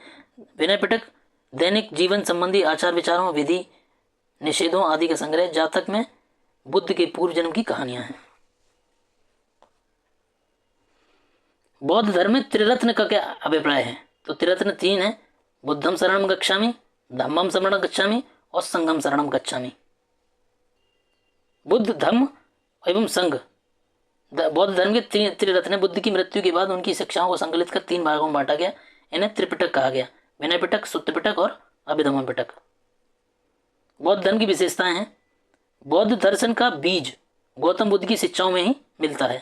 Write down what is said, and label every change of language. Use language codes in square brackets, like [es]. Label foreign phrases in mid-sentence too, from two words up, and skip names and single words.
[hi] विनय पिटक दैनिक जीवन संबंधी आचार विचारों, विधि निषेधों आदि का संग्रह। जातक में बुद्ध के पूर्व जन्म की कहानियां हैं। बौद्ध धर्म में त्रिरत्न का क्या अभिप्राय है? तो त्रिरत्न 3 है। [pi] बुद्धम शरणम गच्छामि, धम्मम शरणम गच्छामि और संघम शरणम गच्छामि। [hi] बुद्ध, धम्म एवं संघ बौद्ध धर्म के त्रिरत्न। बुद्ध की मृत्यु के बाद उनकी शिक्षाओं को संकलित कर 3 भागों में बांटा गया। इन्हें त्रिपिटक कहा गया। विनय पिटक, सुत्त पिटक और अभिधम्म पिटक। बौद्ध धर्म की विशेषताएं हैं। बौद्ध दर्शन का बीज गौतम बुद्ध की शिक्षाओं में ही मिलता है।